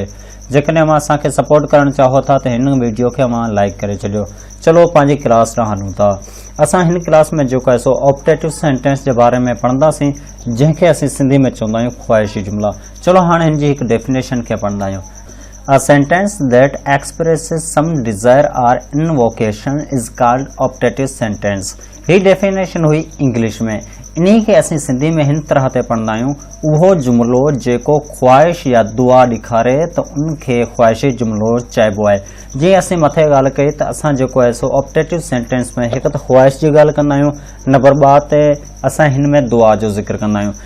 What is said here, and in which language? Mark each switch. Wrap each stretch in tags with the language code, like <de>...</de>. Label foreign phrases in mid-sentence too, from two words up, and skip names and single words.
<sd>जेकॾहिं अव्हां असांखे सपोर्ट करणु चाहो था त हिन वीडियो खे अव्हां लाइक करे छॾियो। चलो पंहिंजी क्लास ॾांहुं हलूं था। असां हिन क्लास में जेको आहे सो</sd> <en>optative sentence</en> <sd>जे बारे में पढ़ंदासीं, जंहिंखे असीं सिंधी में चवंदा आहियूं ख़्वाहिशी जुमिला। चलो हाणे हिन जी हिकु डेफिनेशन खे पढ़ंदा आहियूं।</sd> <en>A sentence that expresses some desire or invocation is called optative sentence।</en> <sd>ही डेफिनेशन हुई इंग्लिश में। इन्ही खे असीं सिंधी में हिन तरह ते पढ़ंदा आहियूं, उहो जुमिलो जेको ख़्वाहिश या दुआ ॾेखारे त उनखे ख़्वाहिशी जुमिलो चइबो आहे। जीअं असीं मथे ॻाल्हि कई त असां जेको आहे सो</sd> <en>optative sentence</en> <sd>में हिकु त ख़्वाहिश जी ॻाल्हि कंदा आहियूं, नंबर 2 ते असां हिन में दुआ जो ज़िक्र कंदा आहियूं।</sd>